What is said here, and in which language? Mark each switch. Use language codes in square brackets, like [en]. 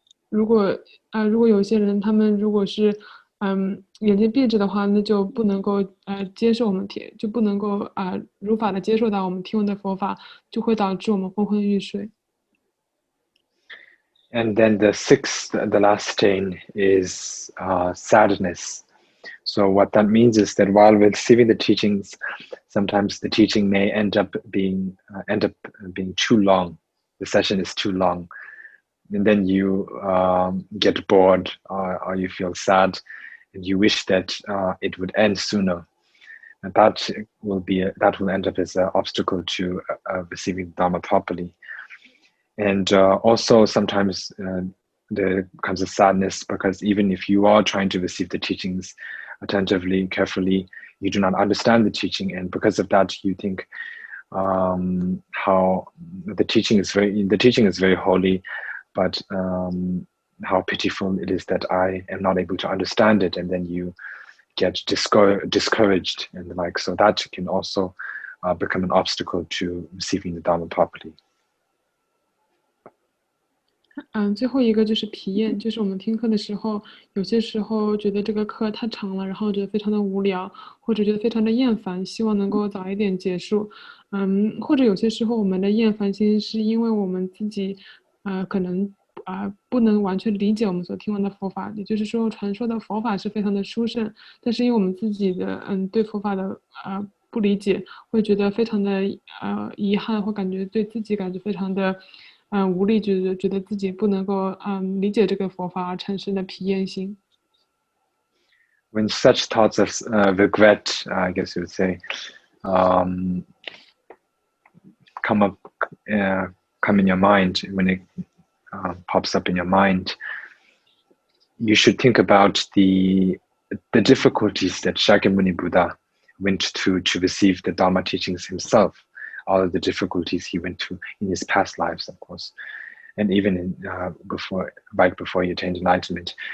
[zh] 如果有些人他们如果是眼睛闭着的话，那就不能够接受我们就不能够如法的接受到我们听闻的佛法，就会导致我们昏昏欲睡。 [en] And then the sixth, the last stain, is sadness. So what that means is that while receiving the teachings, sometimes the teaching may end up being too long. The session is too long, and then you get bored or you feel sad, and you wish that it would end sooner. And that will end up as an obstacle to receiving Dharma properly. And also sometimes there comes a sadness because even if you are trying to receive the teachings attentively, carefully, you do not understand the teaching, and because of that, you think how the teaching is very holy, but how pitiful it is that I am not able to understand it, and then you get discouraged and the like. So that can also become an obstacle to receiving the Dharma properly. [zh] 最后一个就是疲厌，就是我们听课的时候，有些时候觉得这个课太长了，然后觉得非常的无聊，或者觉得非常的厌烦，希望能够早一点结束。或者有些时候我们的厌烦心是因为我们自己可能不能完全理解我们所听闻的佛法，也就是说传说的佛法是非常的殊胜，但是因为我们自己的对佛法的不理解，会觉得非常的遗憾，或感觉对自己感觉非常的无力，觉得自己不能够理解这个佛法而产生的疲厌心。 [en] When such thoughts of regret, I guess you would say, come in your mind, when it pops up in your mind, you should think about the difficulties that Shakyamuni Buddha went through to receive the Dharma teachings himself, all of the difficulties he went through in his past lives, of course, and even right before he attained enlightenment.